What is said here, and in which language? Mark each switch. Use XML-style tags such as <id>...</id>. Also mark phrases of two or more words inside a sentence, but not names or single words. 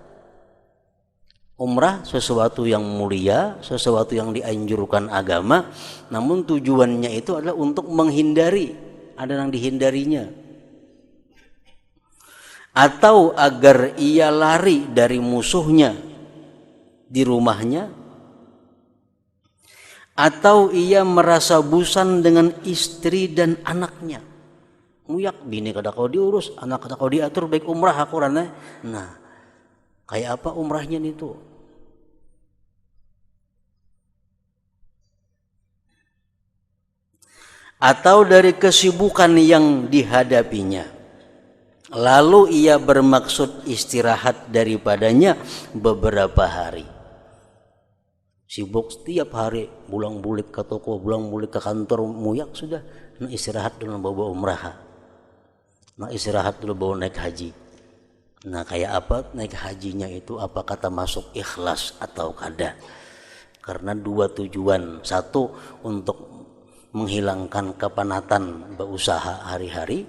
<id>Umrah sesuatu yang mulia, sesuatu yang dianjurkan agama, namun tujuannya itu adalah untuk menghindari, ada yang dihindarinya. Atau agar ia lari dari musuhnya di rumahnya, atau ia merasa bosan dengan istri dan anaknya.</id> <bjn>Muyak bini kada kau diurus, anak kada kau diatur, baik umrah aku rana.</bjn> <id>Nah, kayak apa umrahnya itu? Atau dari kesibukan yang dihadapinya, lalu ia bermaksud istirahat daripadanya beberapa hari.</id> <bjn>Sibuk setiap hari, bulang-bulik ke toko, bulang-bulik ke kantor, muyak sudah.</bjn> <id>Nah istirahat dulu bawa umrah. Nah istirahat dulu bawa naik haji. Nah kayak apa naik hajinya itu? Apa kata masuk ikhlas atau kada? Karena dua tujuan. Satu untuk menghilangkan kepenatan berusaha hari-hari.</id>